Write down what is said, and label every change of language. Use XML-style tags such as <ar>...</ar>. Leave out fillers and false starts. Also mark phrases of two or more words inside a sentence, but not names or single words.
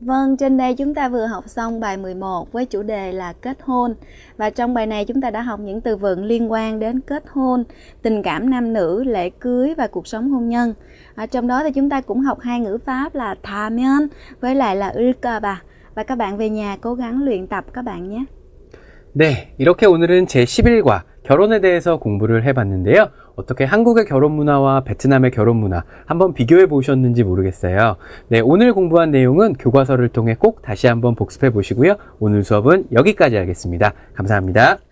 <vi>vâng, trên đây chúng ta vừa học xong bài 11 với chủ đề là kết hôn. Và trong bài này chúng ta đã học những từ vựng liên quan đến kết hôn, tình cảm nam nữ, lễ cưới và cuộc sống hôn nhân. Trong đó thì chúng ta cũng học hai ngữ pháp là 타면 với lại là 을까봐. Và các bạn về nhà cố gắng luyện tập các bạn nhé.</vi> <ko>네, 이렇게 오늘은 제11과 결혼에 대해서 공부를 해봤는데요. 어떻게 한국의 결혼 문화와 베트남의 결혼 문화 한번 비교해 보셨는지 모르겠어요. 네, 오늘 공부한 내용은 교과서를 통해 꼭 다시 한번 복습해 보시고요. 오늘 수업은 여기까지 하겠습니다.</ko>